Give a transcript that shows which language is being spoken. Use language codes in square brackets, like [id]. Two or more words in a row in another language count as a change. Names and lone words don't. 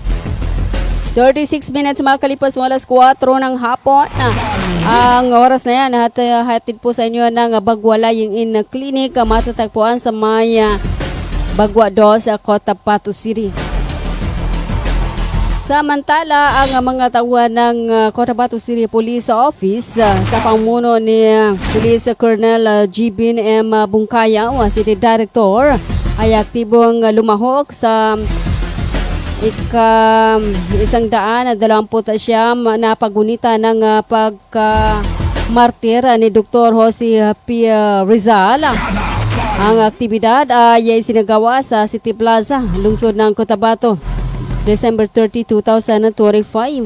[tl] 36 minutes makalipas alas 4 ng hapon. Ang oras na yan, hatid po sa inyo ng Bagwalaying in Clinic, matatagpuan sa may Bagwa 2 sa Cotabato City. Samantala, ang mga tauhan ng Cotabato City Police Office sa pamuno ni [en] Police Colonel [tl] Jibin M. Bungkaya, [en] City Director, [tl] ay aktibong lumahok sa 129 na pagunita ng pagkamartir ni Dr. Jose P. Rizal Ang aktibidad ay isinagawa sa City Plaza, lungsod ng Cotabato, December 30, 2025.